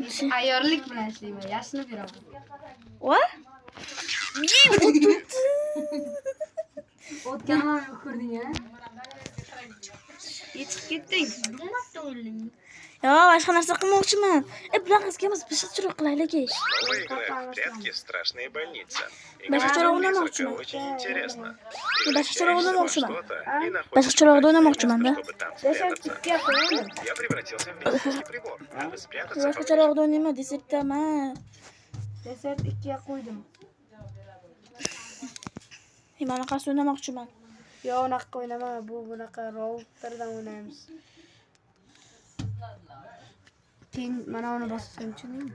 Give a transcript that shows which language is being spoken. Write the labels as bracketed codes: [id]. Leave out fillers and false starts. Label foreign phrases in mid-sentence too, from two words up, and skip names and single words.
[uz] Ayyorlik bilan ishlayman, yashnab yuraman. O'tganman ko'rding-a? Yetib ketding. Boshqa narsa qilmoqchiman. Bunaqa qilamiz, boshqacharoq qilaylik. [ru] Новая игра в прятки «Страшная больница». [uz] Boshqacharoq [ru] Игра [uz] o'ynamoqchiman. [ru] очень интересно. [uz] Boshqacharoq o'ynamoqchiman. [ru] И находишь [uz] Boshqacharoq o'ynamoqchiman-da. [ru] чтобы там спрятаться. Я превратился в медицинский прибор. Надо спрятаться. [uz] Boshqacharoq o'ynayman desakdaman. Desert 2 ga qo'ydim. Mana qas o'ynamoqchiman. Yo'q, unaqa o'ynama, bu bunaqa routerdan o'ynaymiz. Keyin mana uni bossam-chi nima?